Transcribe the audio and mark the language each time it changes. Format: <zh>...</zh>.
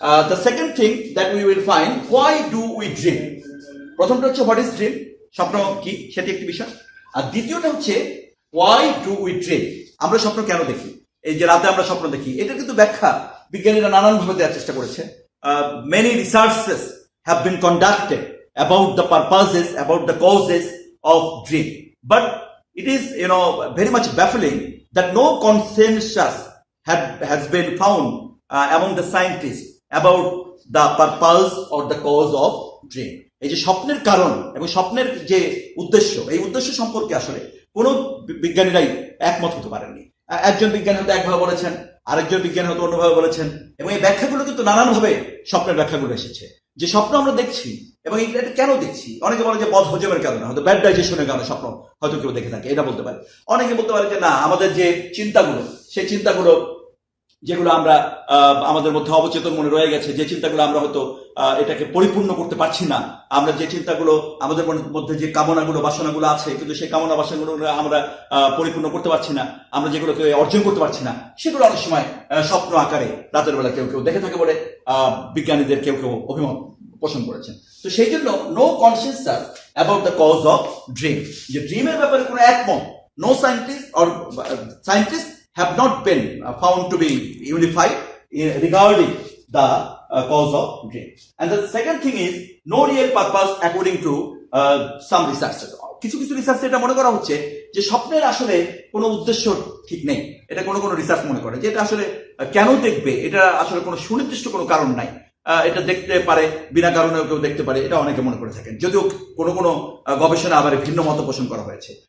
<en>The second thing that we will find, why do we dream.</en> <bn>প্রথমটা হচ্ছে</bn> <en>what is dream,</en> <bn>স্বপ্ন কি, সেটি একটি বিষয়। আর দ্বিতীয়টা হচ্ছে</bn> <en>why do we dream,</en> <bn>আমরা স্বপ্ন কেন দেখি, এই যে রাতে আমরা স্বপ্ন দেখি, এটা কিন্তু ব্যাখ্যা বিজ্ঞানীরা নানানভাবে দেওয়ার চেষ্টা করেছে।</bn> <en>Many researches have been conducted about the purposes, about the causes of dream, but it is very much baffling that no consensus has been found among the scientists about the purpose or the cause of dream.</en> <bn>এই যে স্বপ্নের কারণ এবং স্বপ্নের যে উদ্দেশ্য, এই উদ্দেশ্য সম্পর্কে আসলে কোনো বিজ্ঞানীরাই একমত হতে পারেননি। একজন বিজ্ঞানী হয়তো একভাবে বলেছেন, আরেকজন বিজ্ঞানী হয়তো অন্যভাবে বলেছেন, এবং এই ব্যাখ্যাগুলো কিন্তু নানানভাবে স্বপ্নের ব্যাখ্যাগুলো এসেছে। যে স্বপ্ন আমরা দেখছি এবং এটা কেন দেখছি, অনেকে বলে যে বদ হজমের কারণে, হয়তো ব্যাড ডাইজেশনের কারণে স্বপ্ন হয়তো কেউ দেখে থাকে, এটা বলতে পারে। অনেকে বলতে পারে যে না, আমাদের যে চিন্তাগুলো, সেই চিন্তাগুলো যেগুলো আমরা আমাদের মধ্যে অবচেতন মনে রয়ে গেছে, যে চিন্তাগুলো আমরা হয়তো এটাকে পরিপূর্ণ করতে পারছি না, আমরা যে চিন্তাগুলো আমাদের মধ্যে যে কামনাগুলো বাসনাগুলো আছে কিন্তু সেই কামনা বাসনাগুলো আমরা পরিপূর্ণ করতে পারছি না, আমরা যেগুলোকে অর্জন করতে পারছি না, সেগুলো অনেক সময় স্বপ্ন আকারে রাতের বেলা কেউ কেউ দেখে থাকে বলে বিজ্ঞানীদের কেউ কেউ অভিমত পোষণ করেছেন। তো সেই জন্য</bn> <en>no consciousness about the cause of dream,</en> <bn>যে ড্রিমের ব্যাপারে কোনো একমত,</bn> <en>No scientist or scientist have not been found to be unified regarding the cause of dream. And the second thing is no real purpose according to some researchers.</en> <bn>কিছু কিছু research এটা মনে করা হচ্ছে যে স্বপ্নের আসলে কোনো উদ্দেশ্য ঠিক নেই। এটা কোনো কোনো রিসার্চ মনে করে যে এটা আসলে কেন দেখবে, এটা আসলে কোনো সুনির্দিষ্ট কোনো কারণ নাই, এটা দেখতে পারে বিনা কারণেও কেউ দেখতে পারে, এটা অনেকে মনে করে থাকেন, যদিও কোনো কোনো গবেষণা আবার ভিন্ন মত পোষণ করা হয়েছে।</bn>